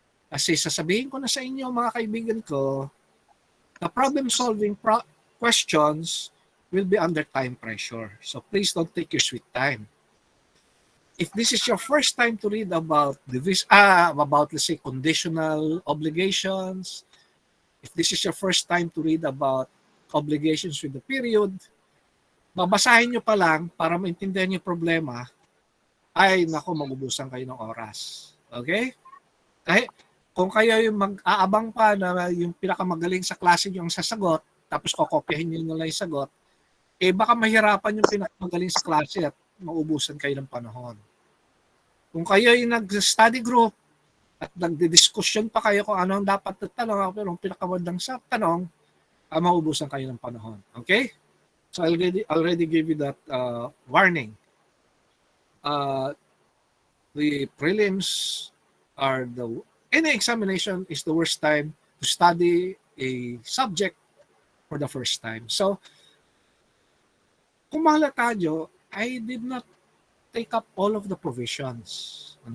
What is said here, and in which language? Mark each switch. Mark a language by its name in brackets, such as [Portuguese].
[Filipino] Kasi sasabihin ko na sa inyo mga kaibigan ko, [English] the problem solving questions will be under time pressure. So please don't take your sweet time. If this is your first time to read about let's say conditional obligations, if this is your first time to read about obligations with the period, [Filipino] babasahin nyo pa lang para maintindihan yung problema, ay nako, magubusan kayo ng oras. Okay? Kahit kung kayo yung mag-aabang pa na yung pinakamagaling sa klase nyo ang sasagot, tapos kokopyahin nyo lang yung sagot, baka mahirapan yung pinakamagaling sa klase at maubusan kayo ng panahon. Kung kayo yung nag-study group at nagdi-discussion pa kayo kung ano ang dapat na tanong, pero ang pinakamagandang sa tanong, maubusan kayo ng panahon. [English] Okay? So I already give you that warning. The prelims are any examination is the worst time to study a subject for the first time. So, [Filipino] kung mahalata nyo, [English] I did not take up all of the provisions.